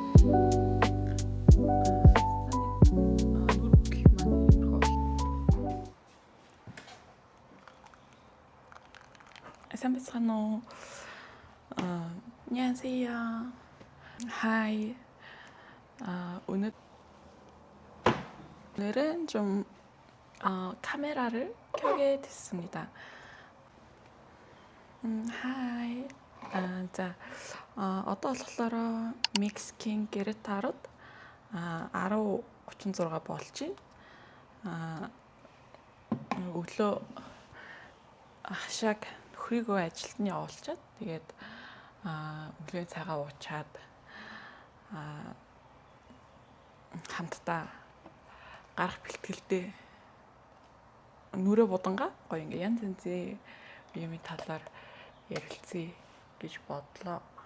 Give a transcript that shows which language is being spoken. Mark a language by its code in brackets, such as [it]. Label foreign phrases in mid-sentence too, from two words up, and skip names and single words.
[ko] Сайн 안녕하세요. [en] Hi. [ko] 오늘은 좀 카메라를 켜게 됐습니다. [en] Hi. [mn] За одоо болохоор Mexican Querétaro'д 10:36 болж байна. Өглөө хашааг нөхрийгөө ажилд нь явуулчаад тэгээд өглөө цагаа уучаад хамтдаа гарах бэлтгэлдээ нүрэ будангаа гоё ингээ янз янзын юмны талаар ярилцъя гэж бодлоо.